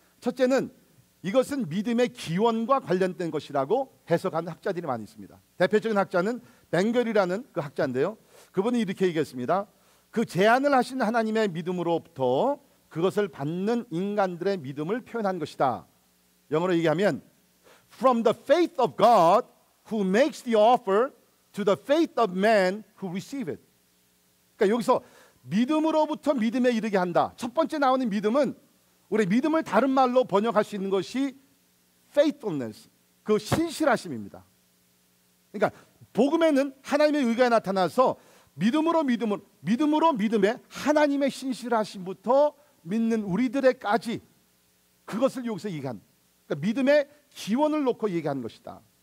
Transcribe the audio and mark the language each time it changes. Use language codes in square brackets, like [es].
[ko] 첫째는 이것은 믿음의 기원과 관련된 것이라고 해석하는 학자들이 많이 있습니다. 대표적인 학자는 벵겔이라는 그 학자인데요, 그분이 이렇게 얘기했습니다. 그 제안을 하신 하나님의 믿음으로부터 그것을 받는 인간들의 믿음을 표현한 것이다. 영어로 얘기하면 [en] From the faith of God who makes the offer to the faith of man who receive it. [ko] 그러니까 여기서 믿음으로부터 믿음에 이르게 한다. 첫 번째 나오는 믿음은 우리 믿음을 다른 말로 번역할 수 있는 것이 faithfulness, 그 신실하심입니다. 그러니까 복음에는 하나님의 의가 나타나서 믿음으로 믿음에 하나님의 신실하심부터 믿는 우리들에까지 그것을 여기서 얘기한, 그러니까 믿음의 기원을 놓고 얘기한 것이다.